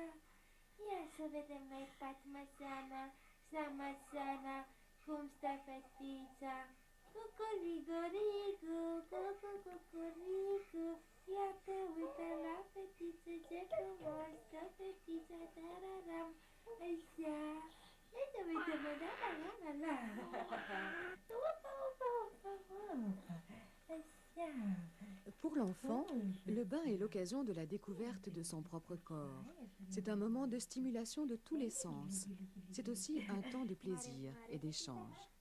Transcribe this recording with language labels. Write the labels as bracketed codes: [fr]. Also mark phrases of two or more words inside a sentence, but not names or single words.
[ro] Ia să vedem noi, Patmăseana, Samasana, cum stă fetița. Cucurigorigu, cucurigorigu. Ia te uită la fetiță, ce frumos stă fetița, tararam. Așa. Ia te uită, mă, la. [fr] Pour l'enfant, le bain est l'occasion de la découverte de son propre corps. C'est un moment de stimulation de tous les sens. C'est aussi un temps de plaisir et d'échange.